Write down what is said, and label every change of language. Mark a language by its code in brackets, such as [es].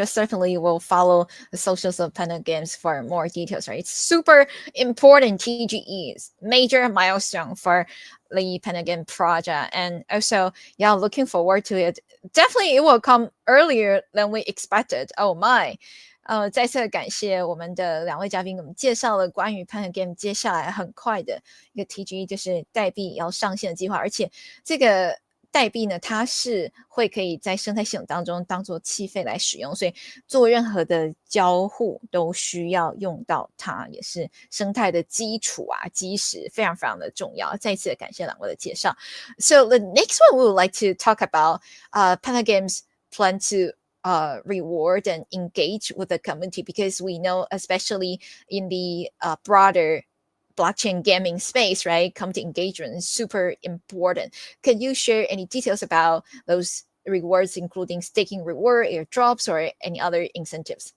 [en] I certainly will follow the socials of Pentagon Games for more details, right? It's super important TGEs, major milestone for the Pentagon project. And also, yeah, looking forward to it. Definitely it will come earlier than we expected. Oh my. [zh] 再次感谢我们的两位嘉宾，给我们介绍了关于 Pentagon Game 接下来很快的一个 TGE，就是代币要上线的计划，而且这个代币呢，它是会可以在生态系统当中当做气费来使用，所以做任何的交互都需要用到它，也是生态的基础啊，基石非常非常的重要。再一次感谢两位的介绍。 [en] So the next one we would like to talk about Panda Games plan to reward and engage with the community, because we know, especially in the broader blockchain gaming space, right? Community engagement is super important. Can you share any details about those rewards, including staking reward, airdrops, or any other incentives?